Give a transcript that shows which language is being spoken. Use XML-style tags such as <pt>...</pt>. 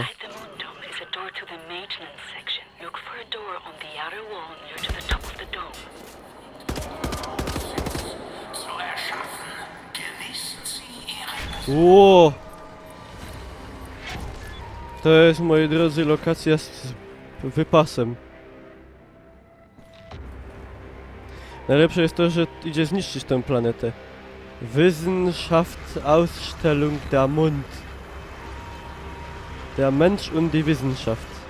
<en>Inside the moon dome is a door to the maintenance section. Look for a door on the outer wall near to the top of the dome.</en> <de>Zu erschaffen, genießen Sie Ihre</de> <pl>Ło! To jest, moi drodzy, lokacja z wypasem. Najlepsze jest to, że idzie zniszczyć tę planetę.</pl> <de>Wissenschaftsausstellung der Mond. Der Mensch und die Wissenschaft.</de>